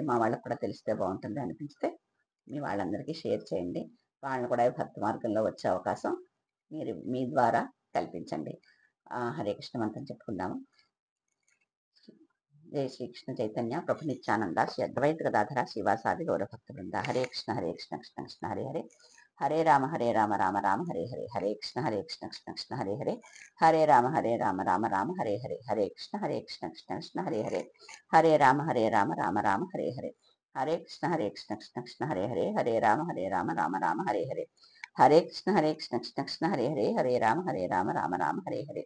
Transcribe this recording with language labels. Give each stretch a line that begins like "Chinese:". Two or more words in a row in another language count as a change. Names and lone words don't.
Telugu: మా వాళ్ళకి కూడా తెలిస్తే బావుంటుంది అనిపిస్తే మీ వాళ్ళందరికీ షేర్ చేయండి. వాళ్ళని కూడా ఈ భక్తి మార్గంలో వచ్చే అవకాశం మీరు మీ ద్వారా కల్పించండి. హరే కృష్ణ మంత్రం చెప్పుకుందాము.
Sanskrit: జై శ్రీకృష్ణ చైతన్య ప్రభు నిత్యానంద శ్రీ అద్వైత గదాధర శ్రీవాసాది గౌరభక్త బృంద హరే కృష్ణ కృష్ణ కృష్ణ హరే హరే హరే రామ రామ హరే హరే హరే కృష్ణ కృష్ణ కృష్ణ హరే హరే హరే రామ హరే హరే హరే కృష్ణ కృష్ణ కృష్ణ హరే హరే హరే రామ హరే హరే హరే కృష్ణ కృష్ణ కృష్ణ హరే హరే హరే రామ హరే హరే హరే కృష్ణ కృష్ణ హరే హరే హరే రామ హరే హరే